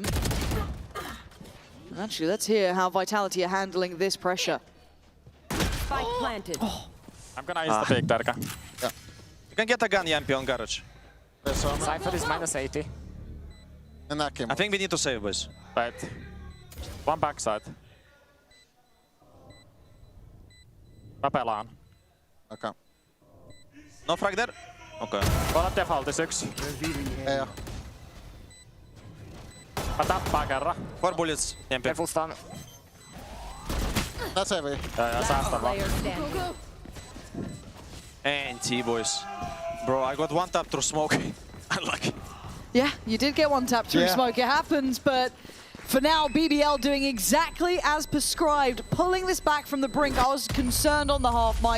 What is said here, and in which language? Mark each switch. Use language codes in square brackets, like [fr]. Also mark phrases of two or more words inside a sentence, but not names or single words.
[en] And actually, let's hear how Vitality are handling this pressure. Spike planted. I'm gonna use the big Darka. Yeah. You can get a gun, Yampi, on garage. Cypher is minus 80. And that came I think we need to save, boys. Right. One backside. [fi] Mä pelaan. [en] Okay. No frag there? Okay. [fi] Olet defaultis yksi. Ei oo. Mä tappaa kerran. 4 bullets, Yampi. [en] Full stun. That's heavy. [fi] Ja säästä vaan. [en] NT, boys. Bro, I got one tap through smoke. Unlucky. Yeah, you did get one tap through smoke. It happens, but for now, BBL doing exactly as prescribed, pulling this back from the brink. I was concerned on the half, Mike.